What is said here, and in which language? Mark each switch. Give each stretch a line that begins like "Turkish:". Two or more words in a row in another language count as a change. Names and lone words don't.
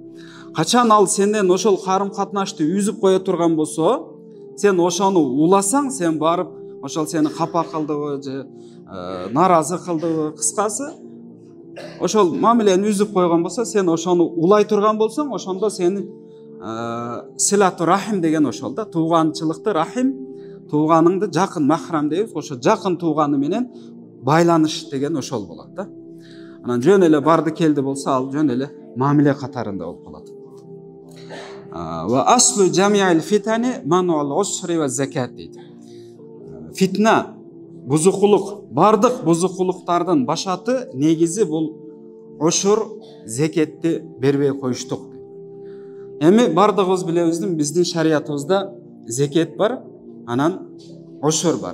Kyrgyz: Качан ал сенден ошол карым катнашты үзүп кое турган болсо, сен ошону уласаң, сен барып ошол сени капа кылдыбы же наразы кылдыбы, кыскасы ошол мамилени үзүп койгон болсо, сен ошону улай турган болсоң, ошондо сени
Arabic: صلة الرحم
Kyrgyz: деген ошол да. Тууганчылыкты рахим, тууганыңды жакын махрам дейбиз. Ошо жакын тууганы менен байланыш деген ошол болот да. Анан жөн эле барды келди болсо, ал жөн эле мамиле катарында болуп калат.
Arabic: وأصل جميع الفتن منع العشر والزكاة дейт.
Kyrgyz: Фитна, бузукулук, бардык бузукулуктардын башаты негизи бул ушур, закетти бербей коюштук. Эми бардыгыбыз билебиздин биздин шариятыбызда закет бар, анан ушур бар.